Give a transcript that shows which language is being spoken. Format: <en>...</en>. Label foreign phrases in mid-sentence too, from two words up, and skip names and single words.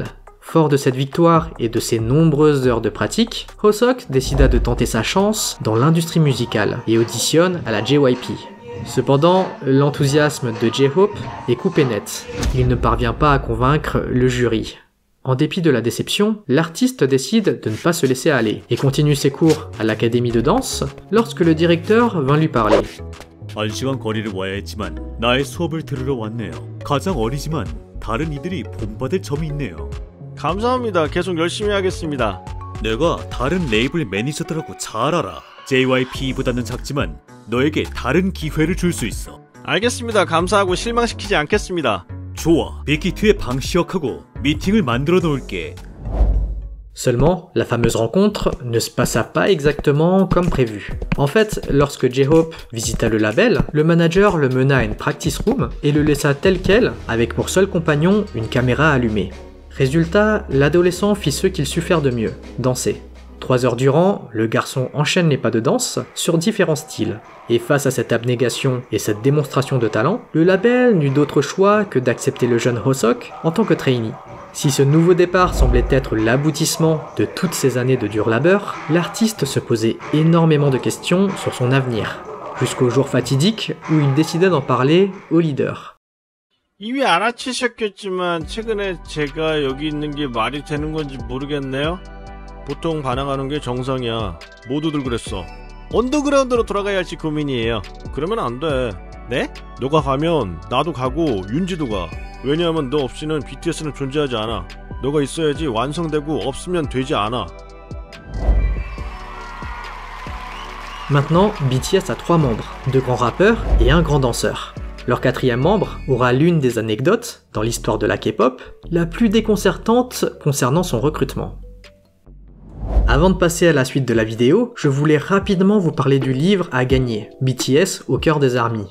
<fr>Fort de cette victoire et de ses nombreuses heures de pratique, Ho-sok décida de tenter sa chance dans l'industrie musicale et auditionne à la JYP. Cependant, l'enthousiasme de J-Hope est coupé net. Il ne parvient pas à convaincre le jury. En dépit de la déception, l'artiste décide de ne pas se laisser aller et continue ses cours à l'académie de danse lorsque le directeur vint lui parler.</fr> <ko>1시간 거리를 와야 했지만 나의 수업을 들으러 왔네요. 가장 어리지만 다른 이들이 본받을 점이 있네요. 감사합니다. 계속 열심히 하겠습니다. 내가 다른 레이블 매니저들하고 잘 알아. JYP보다는 작지만 너에게 다른 기회를 줄 수 있어. 알겠습니다. 감사하고 실망시키지 않겠습니다. 좋아. 빅히트의 방시혁하고 미팅을 만들어 놓을게.</ko> <fr>Seulement, la fameuse rencontre ne se passa pas exactement comme prévu. En fait, lorsque J-Hope visita le label, le manager le mena à une</fr> <en>practice room</en> <fr>et le laissa tel quel, avec pour seul compagnon une caméra allumée. Résultat, l'adolescent fit ce qu'il sut faire de mieux, danser. 3 heures durant, le garçon enchaîne les pas de danse sur différents styles. Et face à cette abnégation et cette démonstration de talent, le label n'eut d'autre choix que d'accepter le jeune Ho-sok en tant que trainee. Si ce nouveau départ semblait être l'aboutissement de toutes ces années de dur labeur, l'artiste se posait énormément de questions sur son avenir. jusqu'au jour fatidique où il décida d'en parler au leader.</fr> <ko>이미 알아채셨겠지만 최근에 제가 여기 있는 게 말이 되는 건지 모르겠네요. 보통 반항하는 게 정상이야. 모두들 그랬어. 언더그라운드로 돌아가야 할지 고민이에요. 그러면 안 돼. 네? 너가 가면 나도 가고 윤지도 가. 왜냐하면 너 없이는 BTS는 존재하지 않아. 너가 있어야지 완성되고 없으면 되지 않아.</ko> <fr>Maintenant, BTS a 3 membres, 2 grands rappeurs et un grand danseur. Leur 4e membre aura l'une des anecdotes, dans l'histoire de la K-pop, la plus déconcertante concernant son recrutement. Avant de passer à la suite de la vidéo, je voulais rapidement vous parler du livre à gagner, BTS au cœur des armies.</fr>